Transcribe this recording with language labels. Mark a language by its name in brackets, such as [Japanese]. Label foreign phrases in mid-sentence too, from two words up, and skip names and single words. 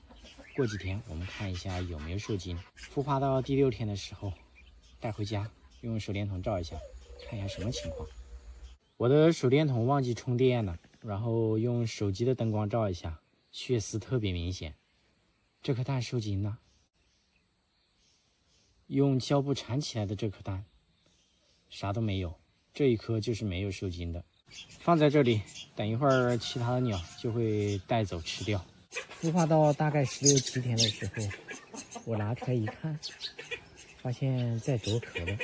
[Chinese] 過幾天我們看一下有沒有受精。孵化到第6天的時候，帶回家。用手電筒照一下，看一下什麼情況。我的手電筒忘記充電了，然後用手機的燈光照一下，血絲特別明顯。這顆蛋受精了。用膠布纏起來的這顆蛋，啥都沒有，這一顆就是沒有受精的。放在這裡，等一會兒其他的鳥就會帶走吃掉。孵化到大概16、17天的時候，我拿出來一看，發現在着殼了。